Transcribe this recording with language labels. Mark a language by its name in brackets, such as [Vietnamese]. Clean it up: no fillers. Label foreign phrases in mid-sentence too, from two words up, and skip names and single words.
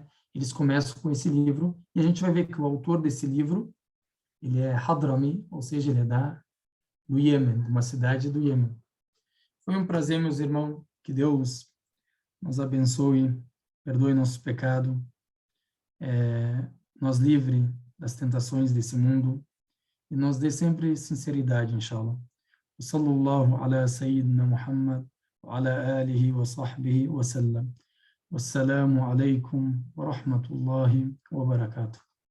[Portuguese] Eles começam com esse livro, e a gente vai ver que o autor desse livro, ele é Hadrami, ou seja, ele é do Iêmen, de uma cidade do Iêmen. Foi um prazer, meus irmãos, que Deus nos abençoe, perdoe nosso pecado, nos livre das tentações desse mundo, e nos dê sempre sinceridade, inshallah. [Arabic] وصلى الله على سيدنا محمد وعلى آله وصحبه وسلم والسلام عليكم ورحمة الله وبركاته.